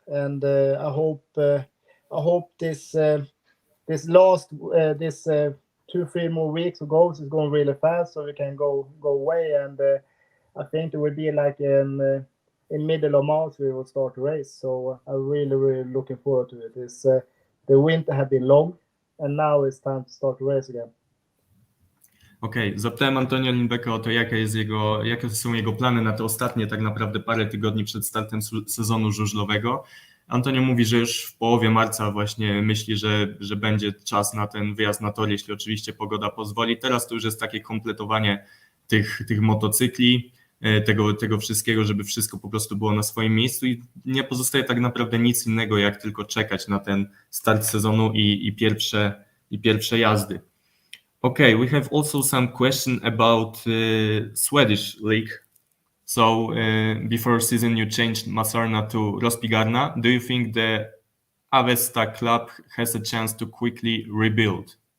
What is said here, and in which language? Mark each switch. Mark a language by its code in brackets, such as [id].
[en] And I hope this last 2-3 more weeks of goals is going really fast, so we can go away. And I think it will be like in middle of March we will start the race. So I'm really looking forward to it. The winter have been long, and now it's time to start the race again. [pl] Okej, zapytałem Antonia Lindbäcka o to, jakie są jego plany na te ostatnie tak naprawdę parę tygodni przed startem sezonu żużlowego. Antonio mówi, że już w połowie marca właśnie myśli, że będzie czas na ten wyjazd na tor, jeśli oczywiście pogoda pozwoli. Teraz to już jest takie kompletowanie tych motocykli, tego wszystkiego, żeby wszystko po prostu było na swoim miejscu i nie pozostaje tak naprawdę nic innego, jak tylko czekać na ten start sezonu i pierwsze jazdy. [en] Okay, we have also some question about Swedish league. So before season you changed Masarna to Rospigarna. Do you think the Avesta club has a chance to quickly rebuild?